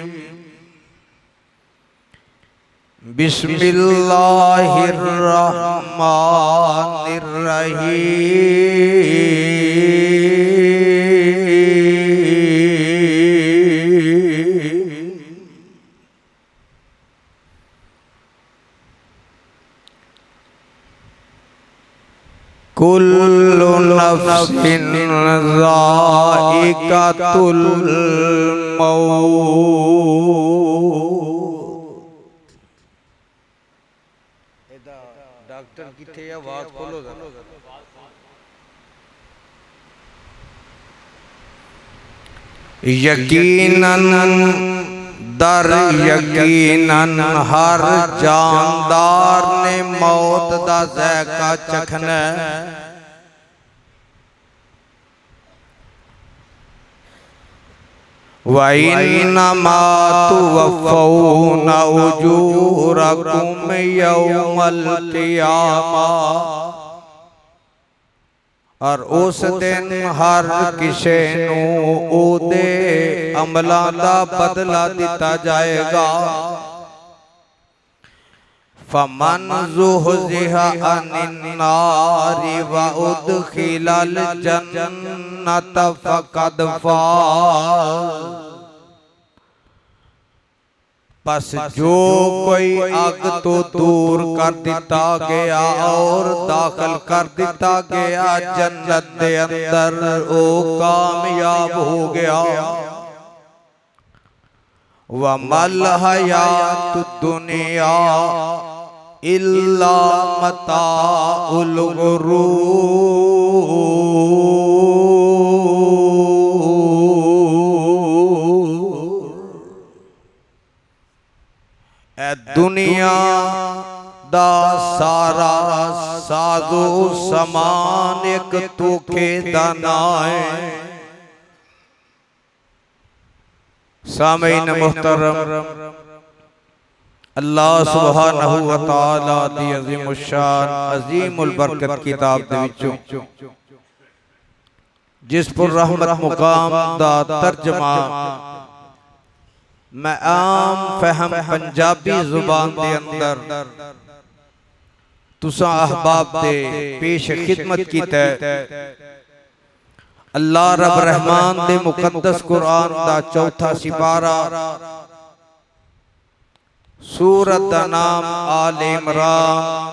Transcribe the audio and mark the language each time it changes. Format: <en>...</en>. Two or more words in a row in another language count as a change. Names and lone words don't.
<ar>بسم الله الرحمن الرحيم. كل نفس ذائقة الموت.</ar> <pa>ڈاکٹر کتھے آواز کھولو ذرا۔ یقیناً در یقیناً ہر جاندار نے موت دا ذائقہ چکھنا.</pa> <ar>وإنما توفون أجوركم يوم القيامة.</ar> <pa>اور اس دن ہر کسے نوں اوہدے عملاں دا بدلہ دتا جائے گا.</pa> <ar>فمن زحزح عن النار وأدخل الجنة فقد فاز.</ar> <pa>بس جو کوئی اگ توں دور کر دتا گیا اور داخل کر دتا گیا جنت دے اندر، او کامیاب ہو گیا.</pa> <ar>وما الحياة الدنيا إلا متاع الغرور.</ar> <pa>اے دنیا دا سارا ساز و سامان اک دھوکے دا ناں ہے. سامعین محترم,</pa> <ar>الله سبحانه وتعالى</ar> <pa>دی عظیم الشان عظیم البرکت کتاب دے وچوں جس پر رحمت مقام دا ترجمہ میں عام فہم پنجابی زبان دے اندر تساں احباب دے پیش خدمت کی اللہ رب رحمان دے مقدس قرآن دا چوتھا سپارہ سورت دا ناں آل عمران.</pa>